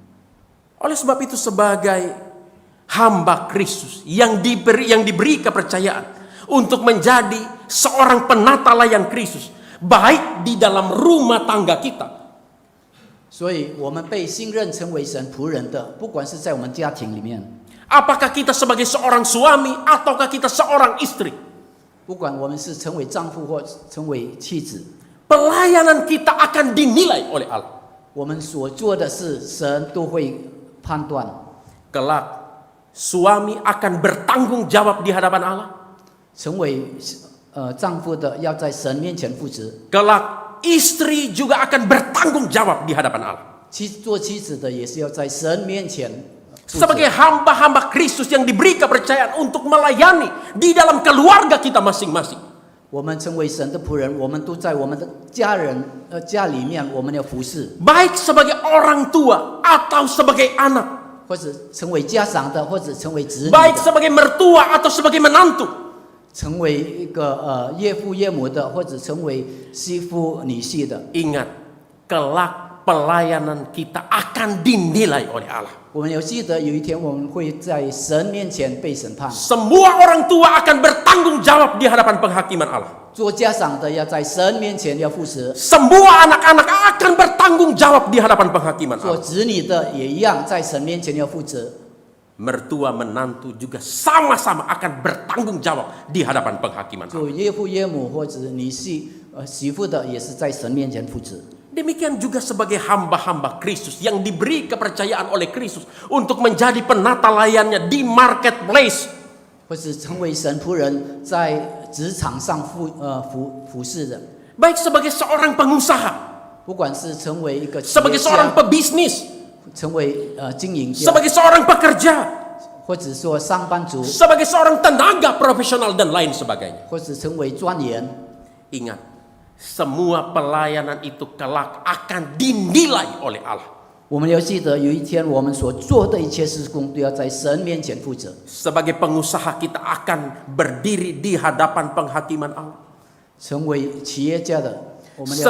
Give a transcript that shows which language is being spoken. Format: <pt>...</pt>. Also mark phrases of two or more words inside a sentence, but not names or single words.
<id>Oleh sebab itu, sebagai hamba Kristus yang diberi kepercayaan untuk menjadi seorang penata layan Kristus, baik di dalam rumah tangga kita,</id> <zh>所以，我们被信任成为神仆人的，不管是在我们家庭里面，</zh> <id>apakah kita sebagai seorang suami ataukah kita seorang istri,</id> <zh>不管我们是成为丈夫或成为妻子，</zh> <id>pelayanan kita akan dinilai oleh Allah.</id> <zh>我们所做的事，神都会判断。</zh> <id>Kelak suami akan bertanggung jawab di hadapan Allah.</id> <zh>成为丈夫的要在神面前负责，</zh> <id>Kelak istri juga akan bertanggung jawab di hadapan Allah.</id> <zh>做妻子的也是要在神面前负责。</zh> <id>Sebagai hamba-hamba Kristus yang diberi kepercayaan untuk melayani di dalam keluarga kita masing-masing.</id> <zh>我们成为神的仆人，我们都在我们的家里面，我们要服侍，</zh> <id>Baik sebagai orang tua atau sebagai anak.</id> <zh>或者成为家长的，或者成为子女</zh> <id>Baik</id> <zh>的，</zh> <id>sebagai mertua atau sebagai menantu.</id> <zh>成为一个岳父岳母的，或者成为媳妇女婿的。</zh> <id>Ingat, kelak pelayanan kita akan dinilai oleh Allah.</id> <zh>我们要记得，有一天我们会在神面前被审判。</zh> <id>Semua orang tua akan bertanggung jawab di hadapan penghakiman Allah.</id> <zh>做家长的要在神面前要负责，</zh> <id>Semua anak-anak akan bertanggung jawab di hadapan penghakiman</id> <zh>做</zh> <id>Allah.</id> <zh>子女的也一样，在神面前要负责。</zh> <id>Mertua menantu juga sama-sama akan bertanggung jawab di hadapan penghakiman Allah.</id> <zh>做岳父岳母或者女婿媳妇的，也是在神面前负责。</zh> <id>Demikian juga sebagai hamba-hamba Kristus yang diberi kepercayaan oleh Kristus untuk menjadi penata layannya di marketplace.</id> <zh>或是成为神仆人，在职场上服侍的，</zh> <id>Baik sebagai seorang pengusaha,</id> <zh>不管是成为一个企</zh> <id>sebagai</id> <zh>业</zh> <id>seorang</id> <zh>家，</zh> <id>pebisnis,</id> <zh>成为经营家，</zh> <id>sebagai seorang pekerja,</id> <zh>或者说上班族，</zh> <id>sebagai seorang tenaga profesional dan lain sebagainya.</id> <zh>或者成为专员。</zh> <id>Ingat, semua pelayanan itu kelak akan dinilai oleh Allah.</id> <zh>我们要记得有一天我们所做的一切事工都要在神面前负责。</zh> <id>Sebagai pengusaha kita akan berdiri di hadapan penghakiman Allah.</id> <zh>成为企业家的，我们要在</zh>